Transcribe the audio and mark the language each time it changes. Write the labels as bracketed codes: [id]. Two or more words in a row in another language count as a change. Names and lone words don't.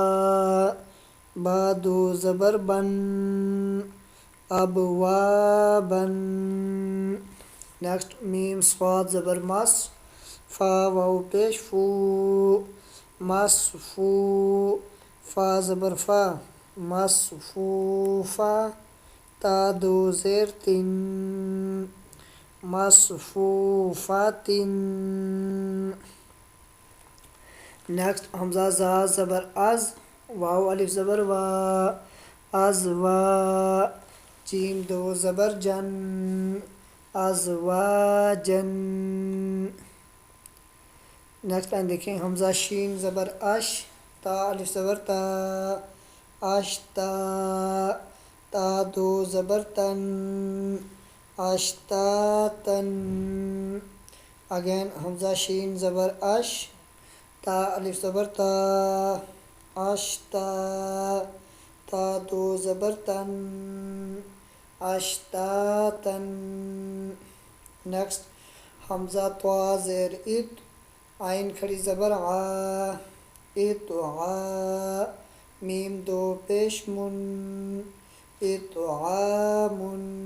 [ur] با دو زبر بن، اب وا بن. نیکسٹ میم صاد زبر مس، فا واو پیش فو، مصفو. فا زبر فا، مصفوفا. تا دو زیر تن، مصفوفتن. نیکسٹ حمزہ زا زبر از، واو الف زبر وا، از وا. جیم دو زبر جن، از وا جن. [en] next line [ur] دیکھیں. حمزہ شین زبر اش، تا الف زبر تا، اشتا. تا دو زبر تن، اشتاتن. اگین حمزہ شین زبر اش، تا الف زبر تا، اشتا. تا دو زبر تن، اشتاتن. نیکسٹ حمزہ طوا زیر ات، عین کھڑی زبر آ، اتعا. میم دو پیش من، اتعامن.